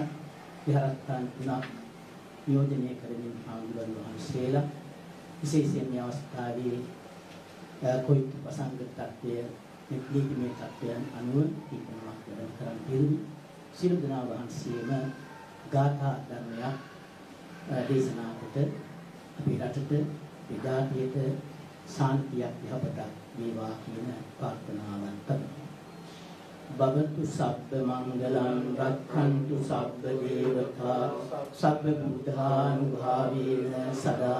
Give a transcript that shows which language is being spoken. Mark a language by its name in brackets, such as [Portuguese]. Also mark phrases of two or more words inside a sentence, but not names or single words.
[Sinhala] විහාරස්ථාන තුනක් නියෝජනය කරමින් හාමුදුරුවන් වහන්සේලා විශේෂයෙන් මේ අවස්ථාවේ කොයිත් වසංගත තත්ත්වය නිත්‍යමය තත්ත්වයන් අනුව තීරණයක් කරන් තිබුණි. සියලු දෙනා වහන්සේම ගාථා ධර්මයක් දේශනා කොට අපේ රටට විදාතියට ශාන්තියක් යහපතක් වේවා කියන ප්‍රාර්ථනාවන් කරනවා. [Pali] භවතු සබ්බ මංගලං රක්ඛන්තු සබ්බ දේවතා සබ්බ බුද්ධානුභාවේන සදා